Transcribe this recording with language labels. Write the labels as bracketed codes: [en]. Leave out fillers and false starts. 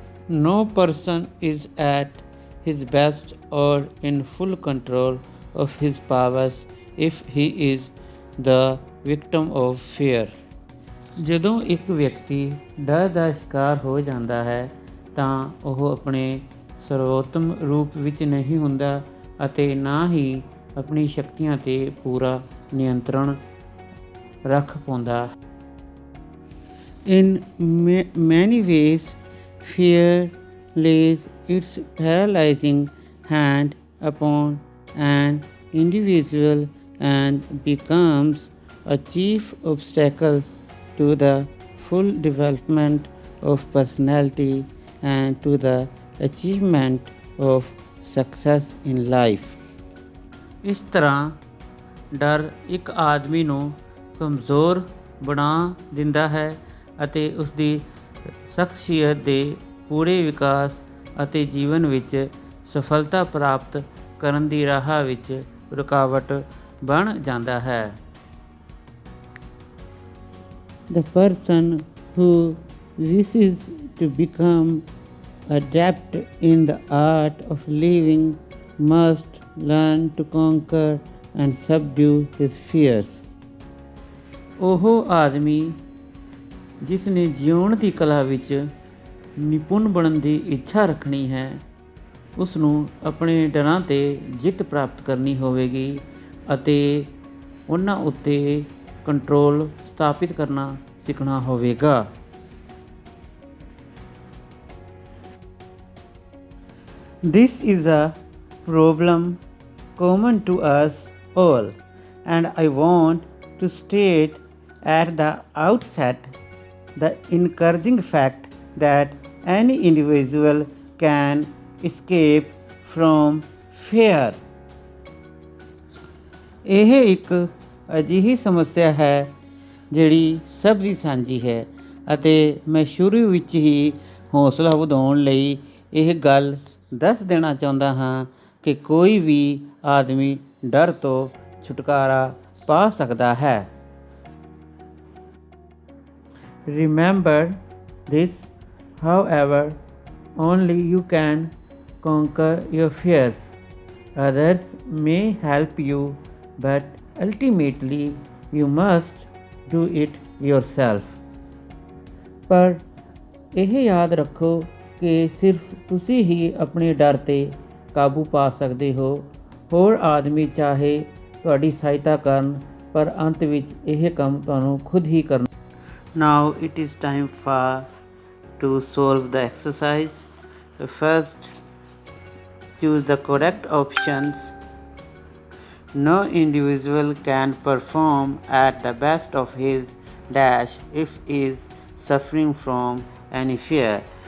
[en] No person is at his best or in full control of his powers if he is the victim of fear. [pa] ਜਦੋਂ ਇੱਕ ਵਿਅਕਤੀ ਡਰ ਦਾ ਸ਼ਿਕਾਰ ਹੋ ਜਾਂਦਾ ਹੈ ਤਾਂ ਉਹ ਆਪਣੇ ਸਰਵੋਤਮ ਰੂਪ ਵਿੱਚ ਨਹੀਂ ਹੁੰਦਾ ਅਤੇ ਨਾ ਹੀ ਆਪਣੀ ਸ਼ਕਤੀਆਂ 'ਤੇ ਪੂਰਾ ਨਿਯੰਤਰਣ ਰੱਖ ਪਾਉਂਦਾ। [en] In many ways, fear lays its paralyzing hand upon an individual and becomes a chief obstacle to the full development of personality and to the achievement of success in life. [pa] ਇਸ ਤਰ੍ਹਾਂ ਡਰ ਇੱਕ ਆਦਮੀ ਨੂੰ ਕਮਜ਼ੋਰ ਬਣਾ ਦਿੰਦਾ ਹੈ ਅਤੇ ਉਸ ਦੀ ਸ਼ਖਸੀਅਤ ਦੇ ਪੂਰੇ ਵਿਕਾਸ ਅਤੇ ਜੀਵਨ ਵਿੱਚ ਸਫਲਤਾ ਪ੍ਰਾਪਤ ਕਰਨ ਦੀ ਰਾਹ ਵਿੱਚ ਰੁਕਾਵਟ ਬਣ ਜਾਂਦਾ ਹੈ। [en] The person who wishes to become adept in the art of living must learn to conquer and subdue his fears. [pa] ਉਹ ਆਦਮੀ ਜਿਸ ਨੇ ਜਿਉਣ ਦੀ ਕਲਾ ਵਿੱਚ ਨਿਪੁੰਨ ਬਣਨ ਦੀ ਇੱਛਾ ਰੱਖਣੀ ਹੈ ਉਸ ਨੂੰ ਆਪਣੇ ਡਰਾਂ 'ਤੇ ਜਿੱਤ ਪ੍ਰਾਪਤ ਕਰਨੀ ਹੋਵੇਗੀ ਅਤੇ ਉਹਨਾਂ ਉੱਤੇ ਕੰਟਰੋਲ ਸਥਾਪਿਤ ਕਰਨਾ ਸਿੱਖਣਾ ਹੋਵੇਗਾ। [en] This is a problem common to us all, and I want to state at the outset the encouraging fact that any individual can escape from fear. [pa] ਇਹ ਇੱਕ ਅਜਿਹੀ ਸਮੱਸਿਆ ਹੈ ਜਿਹੜੀ ਸਭ ਦੀ ਸਾਂਝੀ ਹੈ ਅਤੇ ਮੈਂ ਸ਼ੁਰੂ ਵਿੱਚ ਹੀ ਹੌਸਲਾ ਵਧਾਉਣ ਲਈ ਇਹ ਗੱਲ ਦੱਸ ਦੇਣਾ ਚਾਹੁੰਦਾ ਹਾਂ ਕਿ ਕੋਈ ਵੀ ਆਦਮੀ ਡਰ ਤੋਂ ਛੁਟਕਾਰਾ ਪਾ ਸਕਦਾ ਹੈ। [en] Remember this, however, only you can conquer your fears. Others may help you, but ultimately you must do it yourself. [pa] ਪਰ ਇਹ ਯਾਦ ਰੱਖੋ ਕਿ ਸਿਰਫ ਤੁਸੀਂ ਹੀ ਆਪਣੇ ਡਰ 'ਤੇ ਕਾਬੂ ਪਾ ਸਕਦੇ ਹੋ। ਹੋਰ ਆਦਮੀ ਚਾਹੇ ਤੁਹਾਡੀ ਸਹਾਇਤਾ ਕਰਨ ਪਰ ਅੰਤ ਵਿੱਚ ਇਹ ਕੰਮ ਤੁਹਾਨੂੰ ਖੁਦ ਹੀ ਕਰਨਾ। [en] Now it is time to solve the exercise. First, choose the correct options. No individual can perform at the best of his dash if he is suffering from any fear.